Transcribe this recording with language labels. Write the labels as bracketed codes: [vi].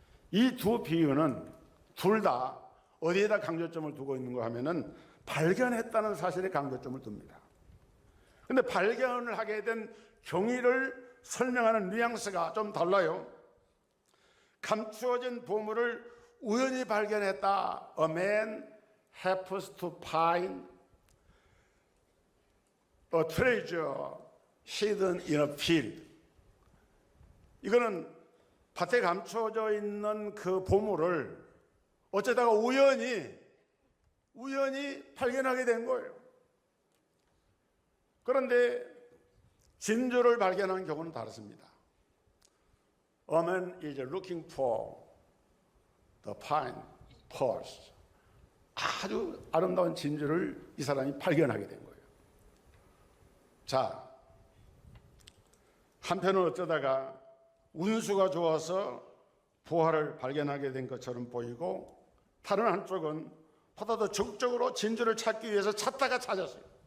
[ko] 이 두 비유는 둘 다 어디에다 강조점을 두고 있는가 하면은 발견했다는 사실에 강조점을 둡니다. 그런데 발견을 하게 된 경위를 설명하는 뉘앙스가 좀 달라요. 감추어진 보물을 우연히 발견했다. [en] A man happens to find a treasure hidden in a field. [ko] 이거는 밭에 감춰져 있는 그 보물을 어쩌다가 우연히 발견하게 된 거예요. 그런데 진주를 발견한 경우는 다릅니다. [en] A man is looking for the fine pearls. [ko] 아주 아름다운 진주를 이 사람이 발견하게 된 거예요. 자, 한편은 어쩌다가 운수가 좋아서 부활을 발견하게 된 것처럼 보이고, 다른 한쪽은 보다 더 적극적으로 진주를 찾기 위해서 찾다가 찾았어요.